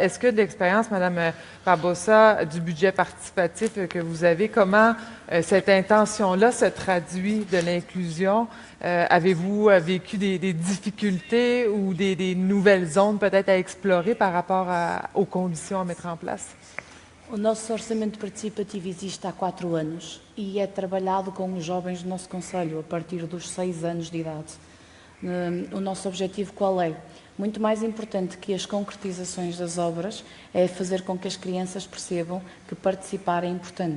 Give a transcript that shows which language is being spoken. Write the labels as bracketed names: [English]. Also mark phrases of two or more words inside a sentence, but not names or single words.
[French] Est-ce que de l'expérience, Madame Barbosa, du budget participatif que vous avez, comment cette intention-là se traduit de l'inclusion? Avez-vous vécu des difficultés ou des nouvelles zones peut-être à explorer par rapport aux conditions à mettre en place? [Portuguese] O nosso orçamento participativo existe há 4 anos e é trabalhado com os jovens do nosso concelho a partir dos 6 anos de idade. O nosso objetivo qual é? Muito mais importante que as concretizações das obras é fazer com que as crianças percebam que participar é importante.